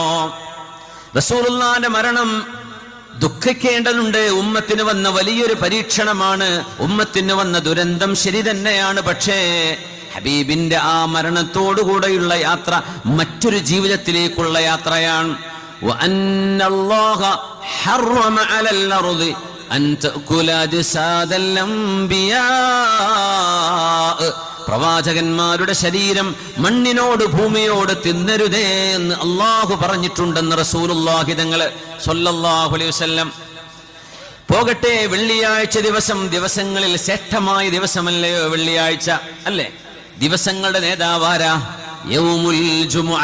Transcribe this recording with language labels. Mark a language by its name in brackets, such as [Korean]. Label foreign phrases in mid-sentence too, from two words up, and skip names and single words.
[Malayalam] റസൂലുള്ളാഹിന്റെ മരണം ദുഃഖിക്കേണ്ടതുണ്ട്. ഉമ്മത്തിന് വന്ന വലിയൊരു പരീക്ഷണമാണ്, ഉമ്മത്തിന് വന്ന ദുരന്തം ശരി തന്നെയാണ്. പക്ഷേ ഹബീബിന്റെ ആ മരണത്തോടുകൂടെയുള്ള യാത്ര മറ്റൊരു ജീവിതത്തിലേക്കുള്ള യാത്രയാണ്. [Arabic] وأن الله حرم على الأرض أن تأكل أجساد الأنبياء, [Malayalam] പ്രവാചകന്മാരുടെ ശരീരം മണ്ണിനോട് ഭൂമിയോട് തിന്നരുതേ എന്ന് അള്ളാഹു പറഞ്ഞിട്ടുണ്ടെന്ന് റസൂലുള്ളാഹി തങ്ങൾ [Arabic] صلى الله عليه وسلم. [Malayalam] പോകട്ടെ, വെള്ളിയാഴ്ച ദിവസം ദിവസങ്ങളിൽ ശ്രേഷ്ഠമായ ദിവസമല്ലയോ വെള്ളിയാഴ്ച? അല്ലേ? ദിവസങ്ങളുടെ നേതാവാരാ? [Arabic] يوم الجمعة.